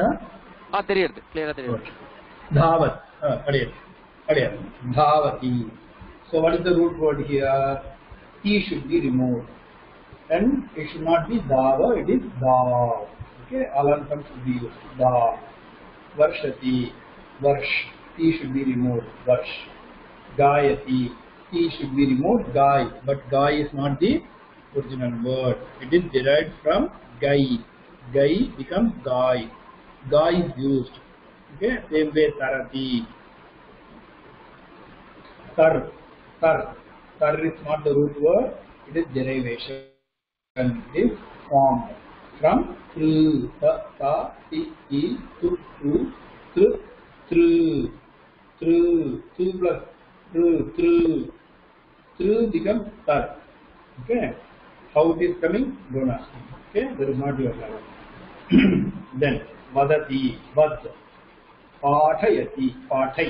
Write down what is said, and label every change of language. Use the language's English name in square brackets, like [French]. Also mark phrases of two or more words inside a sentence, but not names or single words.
[Tamil] தெரியுது. கிளியரா தெரியுது. தாவத். கிடையாது. [Sanskrit] Dhavati. [English] So what is the root word here? T should be removed. And it should not be Dava, it is Dav. Okay, Alantam should be used. Dav. Varshati. Varsh. T should be removed. Varsh. Gayati. T should be removed. Gai. But Gai is not the original word. It is derived from Gai. Gai becomes Gai. Ga is used. Okay, same way tarati. Tar, tar. Tar is not the root word, it is derivation. It is formed from tru, ta, ti, tu, tru, tru, tru plus tru becomes tar. Okay, how it is coming? Don't ask me. Okay, that is not your level. Then vadati, vad, pathayati, pathai.